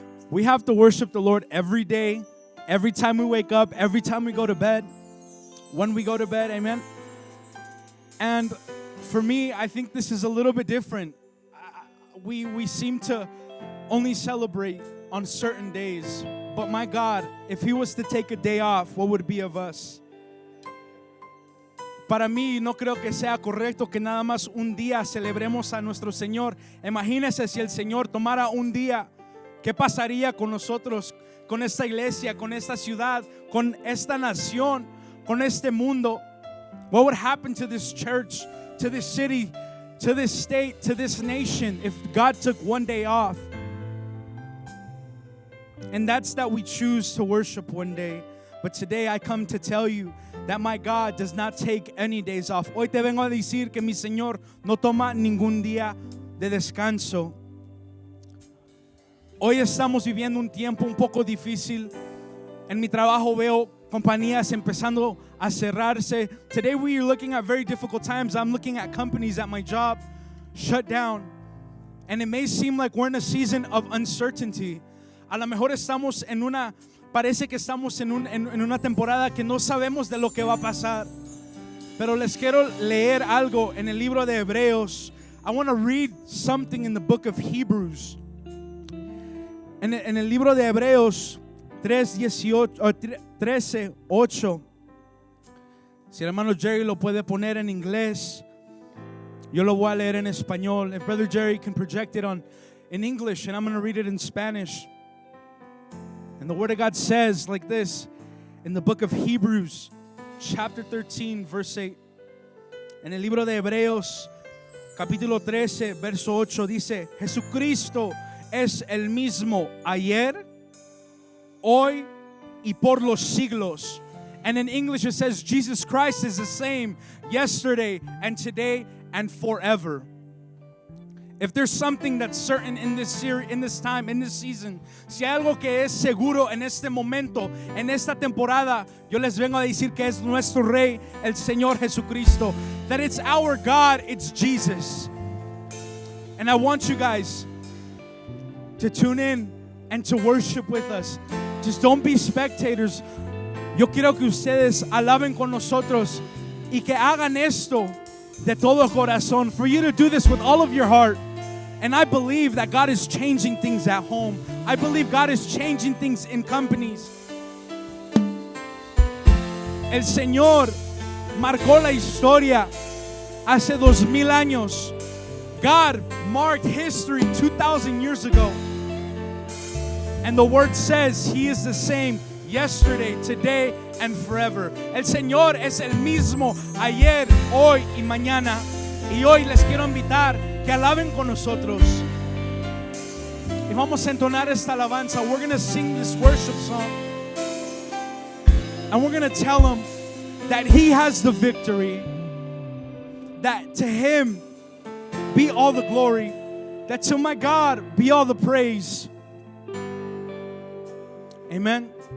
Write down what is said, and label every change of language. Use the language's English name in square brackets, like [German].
[English] We have to worship the Lord every day, every time we wake up, every time we go to bed, when we go to bed, amen. And for me, I think this is a little bit different. We seem to only celebrate on certain days, but my God, if He was to take a day off, what would be of us? [Spanish] Para mí no creo que sea correcto que nada más un día celebremos a nuestro Señor. Imagínese si el Señor tomara un día. ¿Qué pasaría con nosotros, con esta iglesia, con esta ciudad, con esta nación, con este mundo? [English] What would happen to this church, to this city, to this state, to this nation if God took one day off? And that's that we choose to worship one day. But today I come to tell you that my God does not take any days off. [Spanish] Hoy te vengo a decir que mi Señor no toma ningún día de descanso. Hoy estamos viviendo un tiempo un poco difícil. En mi trabajo veo compañías empezando a cerrarse. [English] Today we are looking at very difficult times. I'm looking at companies at my job shut down. And it may seem like we're in a season of uncertainty. [Spanish] A lo mejor parece que estamos en una temporada que no sabemos de lo que va a pasar. Pero les quiero leer algo en el libro de Hebreos. [English] I want to read something in the book of Hebrews. [Spanish] En el libro de Hebreos 13:8. Si el hermano Jerry lo puede poner en inglés, yo lo voy a leer en español. [English] If Brother Jerry can project it in English, and I'm going to read it in Spanish. And the Word of God says like this in the book of Hebrews, chapter 13, verse 8. [Spanish] En el libro de Hebreos, capítulo 13, verso 8, dice: Jesucristo es el mismo ayer, hoy y por los siglos. [English] And in English it says Jesus Christ is the same yesterday and today and forever. If there's something that's certain in this series, in this time, in this season, [Spanish] si hay algo que es seguro en este momento, en esta temporada, yo les vengo a decir que es nuestro Rey, el Señor Jesucristo. [English] That it's our God, it's Jesus. And I want you guys to tune in and to worship with us. Just don't be spectators. [Spanish] Yo quiero que ustedes alaben con nosotros y que hagan esto de todo corazón. [English] For you to do this with all of your heart. And I believe that God is changing things at home. I believe God is changing things in companies. [Spanish] El Señor marcó la historia hace 2000 años. [English] God marked history 2,000 years ago. And the Word says He is the same yesterday, today, and forever. [Spanish] El Señor es el mismo ayer, hoy y mañana. Y hoy les quiero invitar que alaben con nosotros. Y vamos a entonar esta alabanza. [English] We're going to sing this worship song. And we're going to tell Him that He has the victory. That to Him be all the glory. That to my God be all the praise. Amen.